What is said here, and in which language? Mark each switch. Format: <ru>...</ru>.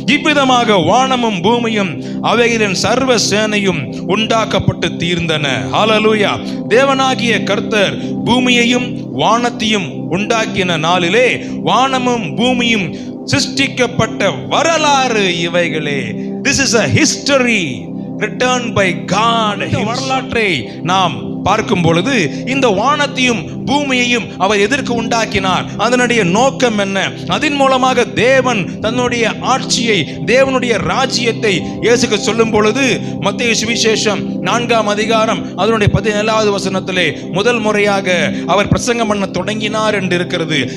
<ta>இவ்விதமாக வானமும் பூமியும் அவைகளின் சர்வ சேனையும் உண்டாக்கப்பட்டு தீர்ந்தன. ஹல்லேலூயா. தேவனாகிய கர்த்தர் பூமியையும் வானத்தையும் உண்டாக்கின நாளிலே வானமும் பூமியும் சிருஷ்டிக்கப்பட்ட வரலாறு இவைகளே.</ta> <en>This is a history written by God.</en> <ta>வரலாற்றை நாம் பார்க்கும் பொழுது இந்த வானத்தையும் பூமியையும் அவர் எதற்கு உண்டாக்கினார், அதனுடைய நோக்கம் என்ன, அதன் மூலமாக தேவன் தன்னுடைய ஆட்சியை, தேவனுடைய ராஜ்யத்தை இயேசுக்கு சொல்லும் பொழுது மத்தேயு சுவிசேஷம் 4ஆம் அதிகாரம் அதனுடைய 17வது வசனத்திலே முதல் முறையாக அவர் பிரசங்கம் பண்ண தொடங்கினார் என்று இருக்கிறது.</ta>